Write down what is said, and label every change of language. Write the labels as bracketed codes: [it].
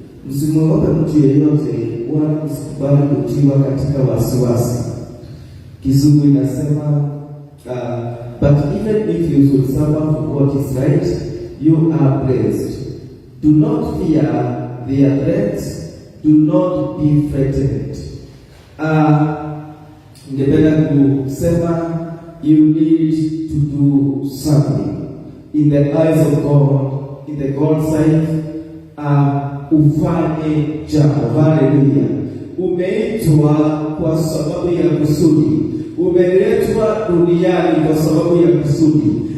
[sw] Msimwogope mtu yeyote, wala msikubali kutiwa katika wasiwasi. Kizungu inasema [en] but even if you should suffer for what is right, you are blessed. Do not fear their threats, do not be frightened. [sw] Ningependa kusema [en] you need to do something in the eyes of God, in the God's sight. [sw] Ufanye jambo. Haleluya! Umeitwa kwa sababu ya kusudi, umeletwa duniani kwa sababu ya kusudi.